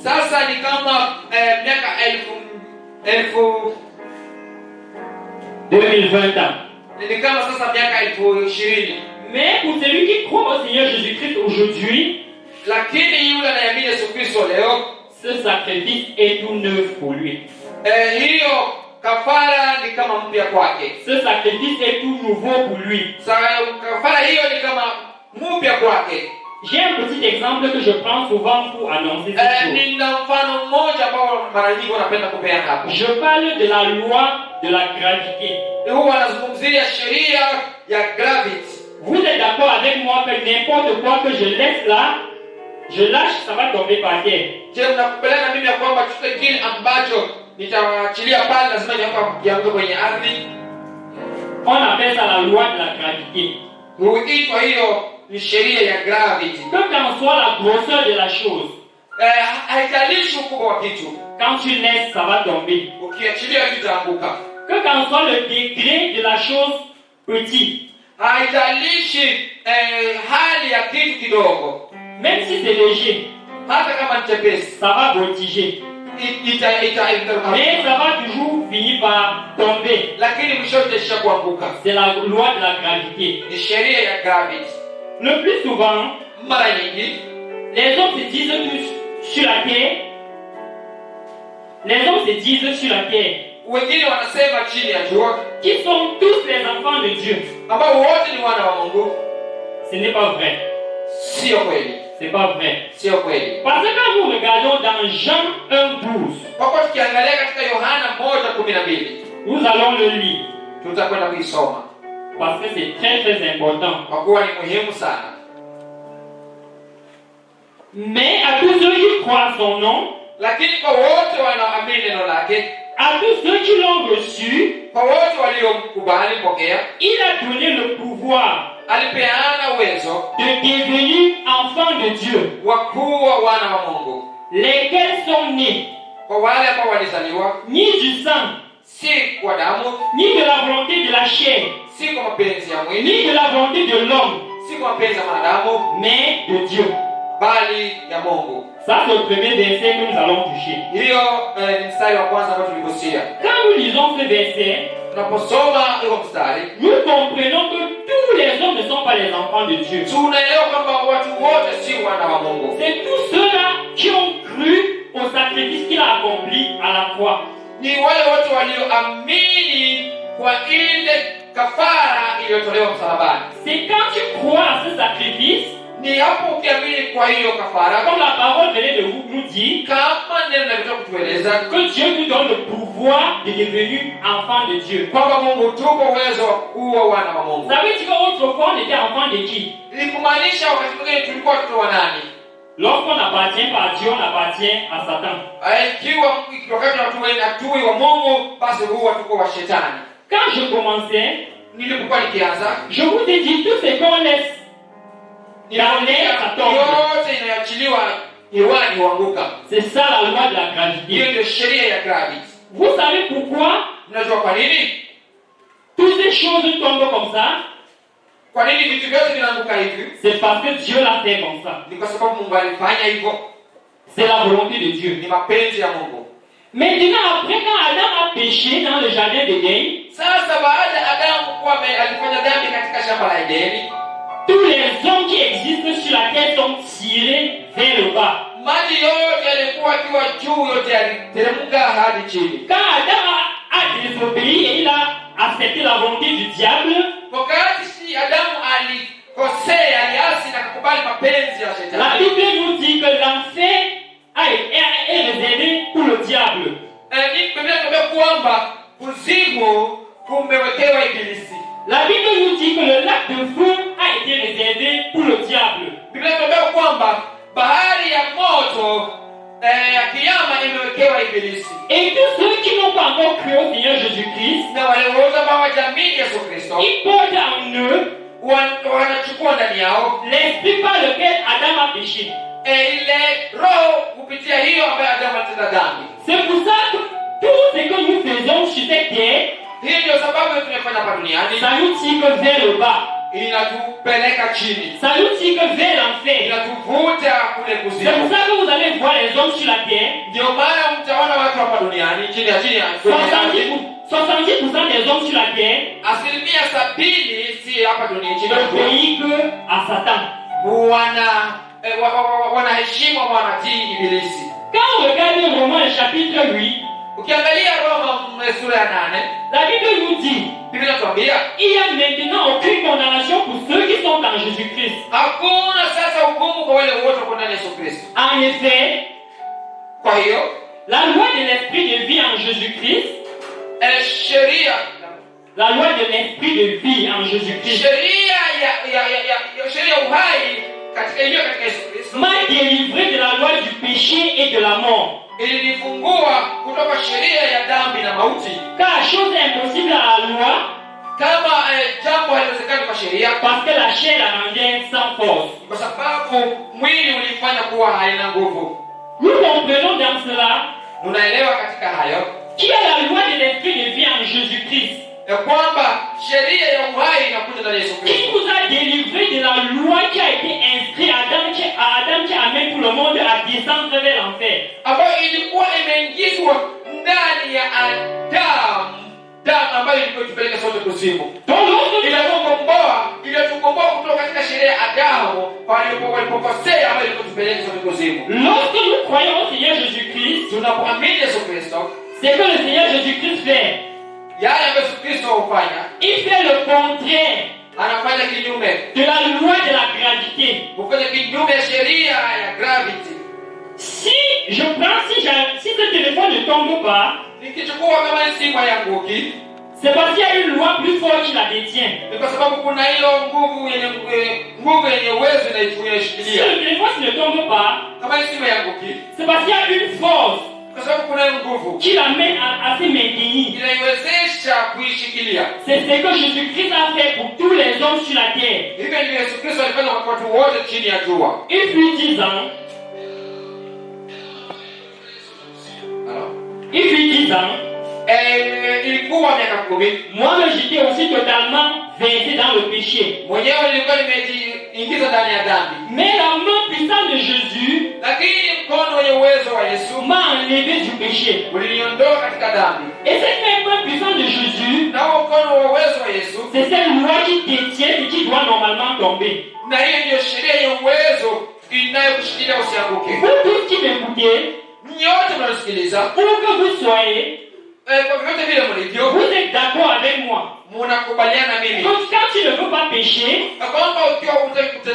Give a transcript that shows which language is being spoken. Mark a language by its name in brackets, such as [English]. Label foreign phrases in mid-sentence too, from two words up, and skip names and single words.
[French] 2020 ans. Mais pour celui qui croit au Seigneur Jésus-Christ aujourd'hui, ce sacrifice est tout neuf pour lui. [Swahili] kafara ni kama mpya kwake. [French] Ce sacrifice est tout nouveau pour lui. [Swahili] Kafara hiyo ni kama mpya kwake. [French] J'ai un petit exemple que je prends souvent pour annoncer cette chose. [Swahili] Nina mfano mmoja ambao mara nyingi wanapenda kupeana hapo. [French] Je parle de la loi de la gravité. [Swahili] Huwa anazungumzia sheria ya gravity. [French] Vous êtes d'accord avec moi que n'importe quoi que je laisse là, je lâche, ça va tomber par terre. [Swahili] Je mnakubaliana na mimi ya kwamba chochote kile ambacho nitaachilia pale lazima kianguke kwenye ardhi? [French] On appelle ça la loi de la gravité. [Swahili] Huitwa hiyo ni sheria ya gravity. [French] Quelle qu'en soit la grosseur de la chose, [Swahili] haijalishi ukubwa wa kitu. [French] quand tu laisses, ça va tomber. [Swahili] Ukiachilia kitaanguka. [French] Que qu'en soit le degré de la chose petit, [Swahili] haijalishi hali ya kitu kidogo. [French] même si c'est léger, [Swahili] hata kama ni chepesi, [French] ça va voltiger. Mais ça va toujours finir par tomber. [Swahili] Lakini mwisho itaishia kuanguka. [French] C'est la loi de la gravité. [Swahili] Ni sheria ya gravity. [French] Le plus souvent, [Swahili] mara nyingi [French] les hommes se disent tous sur la terre. Les hommes se disent sur la terre. [Swahili] Wengine wanasema chini ya jua, [French] qui sont tous les enfants de Dieu. [Swahili] Ambao wote ni wana wa Mungu. [French] Ce n'est pas vrai. [Swahili] Sio kweli. [French] C'est pas vrai. [Swahili] Sio kweli. [French] Parce que quand nous regardons dans Jean 1:12, [Swahili] kwa kuwa tukiangalia katika Yohana 1:12, [French] nous allons le lire. [Swahili] Tutakwenda kuisoma. [French] Parce que c'est très très important. [Swahili] Kwa kuwa ni muhimu sana. [French] Mais à tous ceux qui croient à son nom, [Swahili] lakini kwa wote wanaoamini neno lake, [French] à tous ceux qui l'ont reçu, [Swahili] kwa wote waliomkubali pokea, [French] il a donné le pouvoir, [Swahili] alipeana uwezo, [French] de devenir enfants de Dieu, [Swahili] wa kuwa wana wa Mungu, [French] lesquels sont nés, [Swahili] kwa wale ambao walizaliwa, [French] ni du sang, [Swahili] si kwa damu, [French] ni de la volonté de la chair, [Swahili] si kwa mapenzi ya mwili, [French] ni de la volonté de l'homme, [Swahili] si kwa mapenzi ya mwanadamu, [French] mais de Dieu. [Swahili] Bali ya Mungu. [French] Ça c'est le premier verset que nous allons toucher. [Swahili] Hiyo ni mstari wa kwanza ambao tuligusia. [French] Quand nous lisons ce verset, [Swahili] tunaposoma hiyo mstari, [French] nous comprenons que tous les hommes ne sont pas les enfants de Dieu. [Swahili] Tunaelewa kwamba watu wote si wana wa Mungu. [French] C'est tous ceux-là qui ont cru au sacrifice qu'il a accompli à la croix. [Swahili] Ni wale wote walioamini kwa ile kafara iliyotolewa msalabani. [French] C'est quand tu crois à ce sacrifice, [Swahili] ni hapo ukiamini kwa hiyo kafara, [French] comme la parole venait de nous dire, [Swahili] kama neno linataka kutueleza [French] que Dieu nous donne le pouvoir de devenir enfant de Dieu. [Swahili] Kwamba Mungu tuko uwezo wa kuwa wana wa Mungu. [French] Ça veut dire qu'autrefois on était enfant de qui? [Swahili] Ni kumaanisha wakati mwingine tulikuwa watoto wa nani? [French] Lorsqu'on appartient pas à Dieu, on appartient à Satan. [Swahili] Ikiwa wakati watu wengi wa Mungu, basi huwa tuko wa shetani. [French] Quand je commençais, [Swahili] nilipokuwa nikianza, [French] je vous ai dit tout ce qu'on laisse dans l'air, ça tombe. [Swahili] yote inaachiliwa hewani huanguka. [French] C'est ça la loi de la gravité. [Swahili] Hiyo ndio sheria ya gravity. [French] Vous savez pourquoi? [Swahili] Mnajua kwa nini [French] toutes ces choses tombent comme ça? [Swahili] Kwa nini vitu vyote vinaanguka hivi? [French] C'est parce que Dieu l'a fait comme ça. [Swahili] Ni kwa sababu Mungu alifanya hivyo. [French] C'est la volonté de Dieu. [Swahili] Ni mapenzi ya Mungu. [French] Maintenant, après quand Adam a péché dans le jardin d'Éden, [Swahili] sasa baada Adamu kuwa alifanya dhambi katika shamba la Edeni, [French] tous les hommes qui existent sur la terre sont tirés vers le bas. [Swahili] Maji yote yalikuwa akiwa juu, yote yaliteremka hadi chini. [French] Quand Adam a désobéi et il a accepté la volonté du diable, [Swahili] wakati si Adamu alikosea, aliasi na kukubali mapenzi ya shetani, [French] la Bible nous dit que l'enfer est réservé pour le diable. [Swahili] Biblia inatuambia kwamba kuzimu kumewekewa ibilisi. [French] La Bible nous dit que le lac de feu a été réservé pour le diable. [Swahili] Biblia inatuambia kwamba bahari ya moto ya kiyama imewekewa ibilisi. [French] Et tous ceux qui n'ont pas encore cru au Seigneur Jésus-Christ, [Swahili] na wale wote ambao hawajamini Yesu Kristo, [French] ils portent en eux [Swahili] wanachukua ndani yao [French] l'esprit par lequel Adam a péché. [Swahili] Ile roho kupitia hiyo ambayo Adamu alitenda dhambi. [French] C'est pour ça que tout ce que nous faisons sur cette terre, [Swahili] hii ndio sababu tunafanya hapa duniani, [French] ça nous tire vers le bas, [Swahili] inatupeleka chini, [French] ça nous tire vers l'enfer, [Swahili] inatuvuta kule kuzimu. [French] C'est pour ça que vous allez voir les hommes sur la terre, [Swahili] ndio maana mtaona watu hapa duniani chini ya [French] 70% des hommes sur la terre, [Swahili] 70% si hapa duniani chini [French] obéissent à Satan. [Swahili] wanaheshimu wanatii ibilisi. [French] Quand on regarde Romains chapitre 8, [Swahili] Ukiangalia Roma sura ya 8, [French] la Bible nous dit, [Swahili] Biblia inatuambia [French] il n'y a maintenant aucune condamnation pour ceux qui sont en Jésus-Christ. [Swahili] hakuna sasa hukumu kwa wale wote wako ndani ya Yesu Kristo. [French] En effet, [Swahili] Kwa hiyo [French] la loi de l'esprit de vie en Jésus-Christ, [Swahili] sheria [French] la loi de l'esprit de vie en Jésus-Christ [Swahili] sheria uhai katika Yesu Kristo [French] m'a délivré de la loi du péché et de la mort. [Swahili] ilinifungua kutoka sheria ya dhambi na mauti. [French] Car chose impossible à la loi, [Swahili] Kama jambo haliwezekani kwa sheria, [French] parce que la chair la rendait sans force. [Swahili] kwa sababu mwili ulifanya kuwa haina nguvu. [French] Nous comprenons dans cela [Swahili] Unaelewa katika hayo [French] qu'il y a la loi de l'esprit de vie en Jésus-Christ [Swahili] ya kwamba sheria ya uhai inakuja ndani ya Yesu [French] qui [Swahili] Kristo, [French] nous a délivrés de la loi qui a été inscrite à Adam qui amène tout le monde à descendre vers l'enfer. [Swahili] ambayo ilikuwa imeingizwa ndani ya Adamu, damu ambayo ilikuwa itupeleka sote kuzimu. [French] Donc lorsque [Swahili] Ilitukomboa kutoka katika sheria ya Adamu walipokosea, ambayo ilikuwa itupeleka sote kuzimu. [French] nous croyons au Seigneur Jésus-Christ, [Swahili] Tunapoamini Yesu Kristo, [French] c'est que le Seigneur Jésus-Christ fait. [Swahili] yale ambayo Yesu Kristo hufanya, [French] Il fait le contraire [Swahili] anafanya kinyume, [French] de la loi de la gravité. [Swahili] hufanya kinyume ya sheria ya gravity. [French] Si ce téléphone ne tombe pas, [Swahili] Nikichukua kama simu yanguki, [French] c'est parce qu'il y a une loi plus forte qui la détient. [Swahili] ni kwa sababu kuna hiyo nguvu yenye uwezo [French] Si [Swahili] inaishikilia. [French] le téléphone ne tombe pas, [Swahili] Kama simu yanguki, [French] c'est parce qu'il y a une force [Swahili] kwa sababu kuna hiyo nguvu [French] qui l'amène à se maintenir. [Swahili] inaiwezesha kuishikilia. [French] C'est ce que Jésus-Christ a fait pour tous les hommes sur la terre. [Swahili] Hivyo ndivyo Yesu Kristo alifanya kwa watu wote chini ya jua. [French] Il fut 10 ans. Il fut 10 ans. [Swahili] Ilikuwa miaka 10. [French] Moi-même, j'étais aussi totalement versé dans le péché. [Swahili] Mwenyewe nilikuwa nimejiingiza ndani ya dhambi, [French] Mais la main puissante de Jésus [Swahili] lakini mkono wenye uwezo wa Yesu [French] m'a enlevé du péché. [Swahili] uliniondoa katika dhambi. [French] Et cette même main puissante de Jésus, [Swahili] Na huo mkono wa uwezo wa Yesu, [French] c'est cette loi qui détient et qui doit normalement tomber. [Swahili] na hiyo ndiyo sheria ya uwezo inayokushikilia usianguke. [French] Vous tous qui m'écoutez, [Swahili] Nyote mnasikiliza, [French] où que vous soyez, [Swahili] kwa vyote vile mlivyo, [French] vous êtes d'accord avec moi. [Swahili] mnakubaliana mimi [French] Donc quand tu ne veux pas pécher, [Swahili] na kwamba ukiwa hutaki kutenda